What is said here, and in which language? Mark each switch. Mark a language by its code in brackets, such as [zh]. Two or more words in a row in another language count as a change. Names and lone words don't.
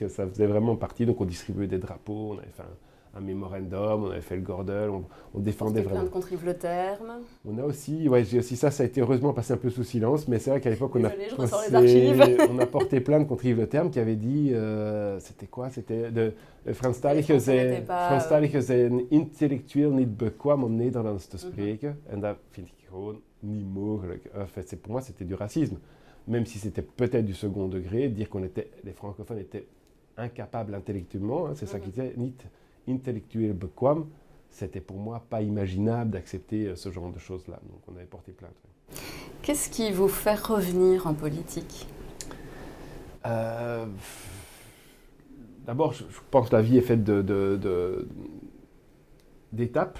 [fr] Ça faisait vraiment partie. Donc on distribuait des drapeaux, on avait fait un mémorandum, on avait fait le Gordel, on défendait vraiment. Plein de contre le terme. On a aussi, j'ai aussi ça a été heureusement passé un peu sous silence, mais c'est vrai qu'à l'époque on a porté plainte contre Yves Le Terme qui avait dit, c'était quoi? [nl] C'était de Franstalige zijn intellectueel niet bekwaam om Nederlands te spreken. En dat vind ik gewoon niet mogelijk. [fr] En fait, pour moi c'était du racisme, même si c'était peut-être du second degré, dire les francophones étaient incapables intellectuellement, hein, c'est ça qui disait, [nl] niet intellectueel bekwaam. [fr] C'était pour moi pas imaginable d'accepter ce genre de choses-là. Donc on avait porté plainte. Qu'est-ce qui vous fait revenir en politique? D'abord, je pense que la vie est faite d'étapes.